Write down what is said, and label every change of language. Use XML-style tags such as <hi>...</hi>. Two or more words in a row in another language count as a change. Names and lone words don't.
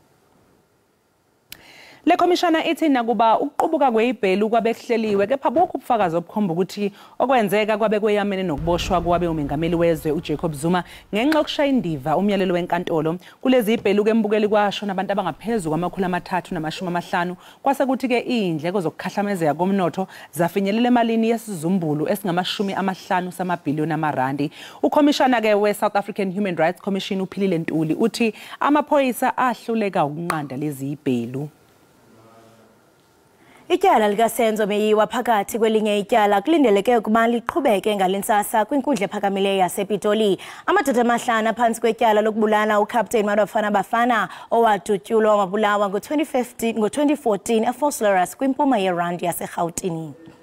<zu>Le komishana ithi nakuba ukuqubuka kwezibhelu kwabe kuhleliwe kepha bokho ubufakazi obukhomba ukuthi okwenzeka kwabe kweyamene nokuboshwa kwabe umengameli wezwe uJacob Zuma ngenxa yokushaya indiva umyalelo wenkantolo kulezi zibhelu kembukeli kwasho nabantu abangaphezulu kwama-350 kwase kuthi ke indleko zokukhahlamezeka komnotho zafinyelela emalini yesizumbulu esingama-50 samabhiliyoni amarandi. Ukomishana ke we-South African Human Rights Commission uphilile Ntuli uthi amaphoyisa ahluleka ukunqanda lezi zibhelu.</zu> <xh>Ityala likaSenzo Meyiwa phakathi kwelinye ityala kulindeleke ukuba liqhubeke ngalentsasa kwinkundla ephakamileyo yasePitoli. Amadoda amahlanu phantsi kwetyala lokubulala uCaptain Bafana Bafana owadutyulwa wabulawa ngo-2014 eFosleras kwimpuma yerandi yaseGauteng.</xh>